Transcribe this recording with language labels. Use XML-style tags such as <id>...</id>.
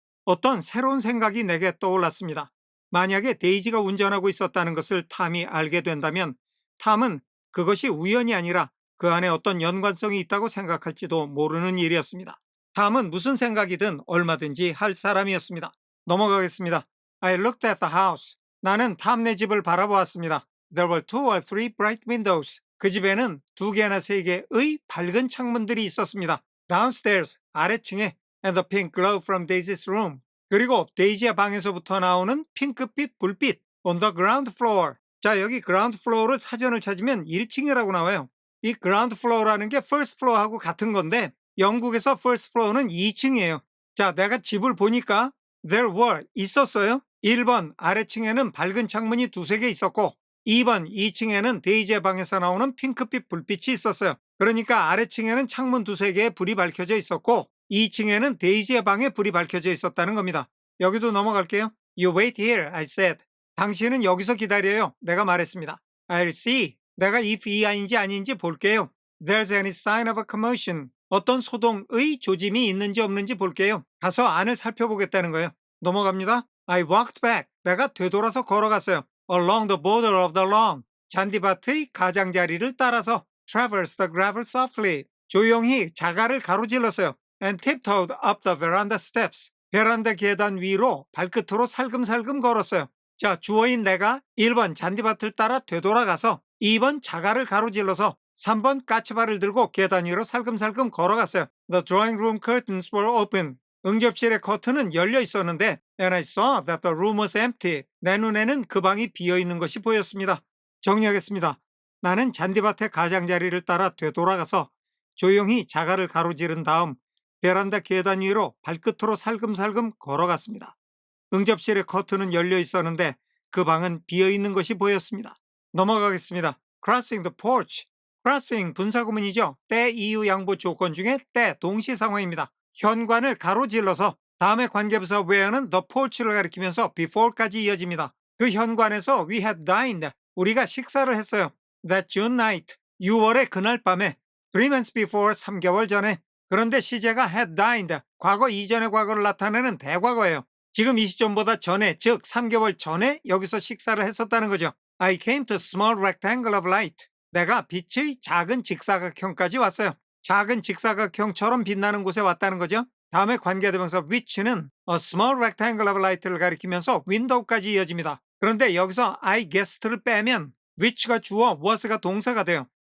<ko>어떤 새로운 생각이 내게 떠올랐습니다. 만약에 데이지가 운전하고 있었다는 것을 탐이 알게 된다면 탐은 그것이 우연이 아니라 그 안에 어떤 연관성이 있다고 생각할지도 모르는 일이었습니다. 탐은 무슨 생각이든 얼마든지 할 사람이었습니다. 넘어가겠습니다.</ko> <en>I looked at the house.</en> <ko>나는 탐네 집을 바라보았습니다.</ko> <en>There were 2 or 3 bright windows.</en> <ko>그 집에는 2개나 3개의 밝은 창문들이 있었습니다.</ko> <en>Downstairs,</en> <ko>아래층에</ko> <en>and the pink glow from Daisy's room.</en> <ko>그리고 데이지의 방에서부터 나오는 핑크빛 불빛</ko> <en>on the ground floor.</en> <ko>자, 여기 ground floor를 사전을 찾으면 1층이라고 나와요. 이 ground floor라는 게 first floor하고 같은 건데 영국에서 first floor는 2층이에요. 자, 내가 집을 보니까</ko> <en>there were</en> <ko>있었어요. 1번 아래층에는 밝은 창문이 2-3개 있었고 2번 2층에는 데이지의 방에서 나오는 핑크빛 불빛이 있었어요. 그러니까 아래층에는 창문 2-3개에 불이 밝혀져 있었고 2층에는 데이지의 방에 불이 밝혀져 있었다는 겁니다. 여기도 넘어갈게요.</ko> <en>You wait here, I said.</en> <ko>당신은 여기서 기다려요. 내가 말했습니다.</ko> <en>I'll see.</en> <ko>내가 if 이하인지 아닌지 볼게요.</ko> <en>There's any sign of a commotion.</en> <ko>어떤 소동의 조짐이 있는지 없는지 볼게요. 가서 안을 살펴보겠다는 거예요. 넘어갑니다.</ko> <en>I walked back.</en> <ko>내가 되돌아서 걸어갔어요.</ko> <en>Along the border of the lawn.</en> <ko>잔디밭의 가장자리를 따라서</ko> <en>traversed the gravel softly.</en> <ko>조용히 자갈을 가로질렀어요.</ko> <en>And tiptoed up the veranda steps.</en> <ko>베란다 계단 위로 발끝으로 살금살금 걸었어요. 자, 주어인 내가 1번 잔디밭을 따라 되돌아가서 2번 자갈을 가로질러서 3번 까치발을 들고 계단 위로 살금살금 걸어갔어요.</ko> <en>The drawing room curtains were open.</en> <ko>응접실의 커튼은 열려 있었는데</ko> <en>And I saw that the room was empty.</en> <ko>내 눈에는 그 방이 비어있는 것이 보였습니다. 정리하겠습니다. 나는 잔디밭의 가장자리를 따라 되돌아가서 조용히 자갈을 가로지른 다음 베란다 계단 위로 발끝으로 살금살금 걸어갔습니다. 응접실의 커튼은 열려 있었는데 그 방은 비어있는 것이 보였습니다. 넘어가겠습니다.</ko> <en>Crossing the porch.</en> <ko>Crossing 분사구문이죠. 때 이유 양보 조건 중에 때 동시 상황입니다. 현관을 가로질러서 다음에 관계부사 where는 the porch를 가리키면서 before까지 이어집니다. 그 현관에서</ko> <en>we had dined.</en> <ko>우리가 식사를 했어요.</ko> <en>That June night.</en> <ko>6월의 그날 밤에</ko> <en>3 months before</en> <ko>3개월 전에. 그런데 시제가 had dined. 과거 이전의 과거를 나타내는 대과거예요. 지금 이 시점보다 전에, 즉 3개월 전에 여기서 식사를 했었다는 거죠.</ko> <en>I came to a small rectangle of light.</en> <ko>내가 빛의 작은 직사각형까지 왔어요. 작은 직사각형처럼 빛나는 곳에 왔다는 거죠. 다음에 관계대명사 which는 a small rectangle of light를 가리키면서 window까지 이어집니다. 그런데 여기서 I guessed를 빼면 which가 주어, was가 동사가 돼요.</ko>